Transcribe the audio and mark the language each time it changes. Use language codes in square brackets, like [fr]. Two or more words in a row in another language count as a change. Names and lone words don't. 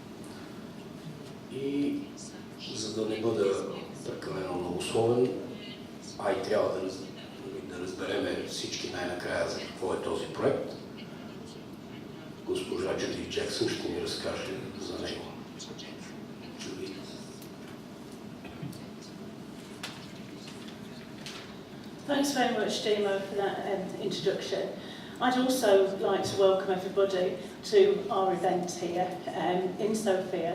[bg] И за да не бъда прекалено многословен, а и трябва да разбереме всички най-накрая за какво е този проект, госпожа Джуди Джексън ще ни разкаже за него. [en] Thanks very much, Dimo, for that introduction. I'd also like to welcome everybody to our event here in Sofia.